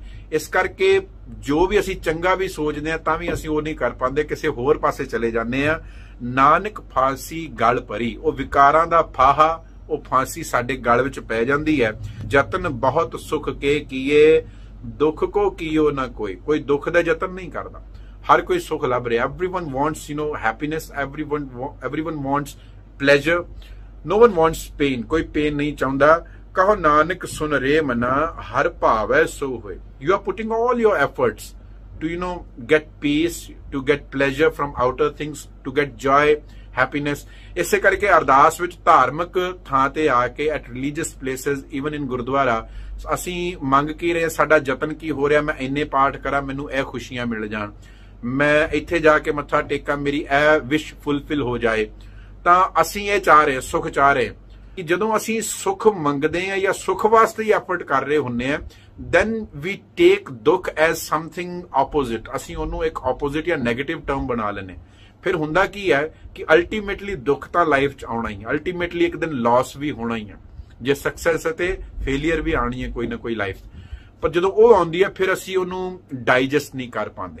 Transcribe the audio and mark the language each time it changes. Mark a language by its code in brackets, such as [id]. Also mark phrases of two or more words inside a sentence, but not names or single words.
[pa] ਇਸ ਕਰਕੇ ਜੋ ਵੀ ਅਸੀਂ ਚੰਗਾ ਵੀ ਸੋਚਦੇ ਆ ਤਾਂ ਵੀ ਅਸੀਂ ਉਹ ਨਹੀਂ ਕਰ ਪਾਉਂਦੇ, ਕਿਸੇ ਹੋਰ ਪਾਸੇ ਚਲੇ ਜਾਂਦੇ ਆ। ਨਾਨਕ ਫਾਂਸੀ ਗਲ ਭਰੀ, ਉਹ ਵਿਕਾਰਾਂ ਦਾ ਫਾਹਾ, ਉਹ ਫਾਂਸੀ ਸਾਡੇ ਗਲ ਵਿੱਚ ਪੈ ਜਾਂਦੀ ਹੈ। ਯਤਨ ਬਹੁਤ ਸੁਖ ਕੇ ਕੀਏ, ਦੁੱਖ ਕੋ ਕੀਓ ਨਾ ਕੋਈ। ਕੋਈ ਦੁੱਖ ਦਾ ਯਤਨ ਨਹੀਂ ਕਰਦਾ, ਹਰ ਕੋਈ ਸੁਖ ਲੱਭ ਰਿਹਾ। [en] everyone wants happiness, everyone wants pleasure, no one wants pain, [pa] ਕੋਈ pain ਨਹੀਂ ਚਾਹੁੰਦਾ। ਕਹੋ ਨਾਨਕ ਸੁਨ ਰੇ ਮਨਾ, ਹਰ ਭਾਵੈ ਸੋ ਹੋਏ। [en] You are putting all your efforts to get peace, to get pleasure from outer things, to get joy, happiness। [pa] ਇਸੇ ਕਰਕੇ ਅਰਦਾਸ ਵਿੱਚ ਧਾਰਮਿਕ ਥਾਂ ਤੇ ਆ ਕੇ [en] at religious places, even in [pa] ਗੁਰਦੁਆਰਾ, ਅਸੀਂ ਮੰਗ ਕੀ ਰਹੇ, ਸਾਡਾ ਯਤਨ ਕੀ ਹੋ ਰਿਹਾ, ਮੈਂ ਇੰਨੇ ਪਾਠ ਕਰਾਂ, ਮੈਨੂੰ ਇਹ ਖੁਸ਼ੀਆਂ ਮਿਲ ਜਾਣ, ਮੈਂ ਇੱਥੇ ਜਾ ਕੇ ਮੱਥਾ ਟੇਕਾਂ, ਮੇਰੀ ਇਹ [en] wish fulfil [pa] ਹੋ ਜਾਏ। ਤਾਂ ਅਸੀਂ ਇਹ ਚਾਹ ਰਹੇ, ਸੁਖ ਚਾਹ ਰਹੇ ਕਿ ਜਦੋਂ ਅਸੀਂ ਸੁਖ ਮੰਗਦੇ ਆ ਜਾਂ ਸੁਖ ਵਾਸਤੇ ਹੀ ਐਫਰਟ ਕਰ ਰਹੇ ਹੁੰਨੇ ਆ, [en] then we take ਦੁੱਖ as something opposite। [pa] ਅਸੀਂ ਉਹਨੂੰ ਇੱਕ opposite ਜਾਂ [en] negative term [pa] ਬਣਾ ਲੈਨੇ। ਫਿਰ ਹੁੰਦਾ ਕੀ ਹੈ ਕਿ ਅਲਟੀਮੇਟਲੀ ਦੁੱਖ ਤਾਂ ਲਾਈਫ 'ਚ ਆਉਣਾ ਹੀ ਹੈ, ਅਲਟੀਮੇਟਲੀ ਇੱਕ ਦਿਨ ਲਾਸ ਵੀ ਹੋਣਾ ਹੀ ਹੈ, ਜੇ ਸਕਸੈਸ ਅਤੇ ਫੇਲੀਅਰ ਵੀ ਆਣੀ ਹੈ ਕੋਈ ਨਾ ਕੋਈ ਲਾਈਫ। ਪਰ ਜਦੋਂ ਉਹ ਆਉਂਦੀ ਹੈ ਫਿਰ ਅਸੀਂ ਉਹਨੂੰ ਡਾਈਜੈਸਟ ਨਹੀਂ ਕਰ ਪਾਉਂਦੇ।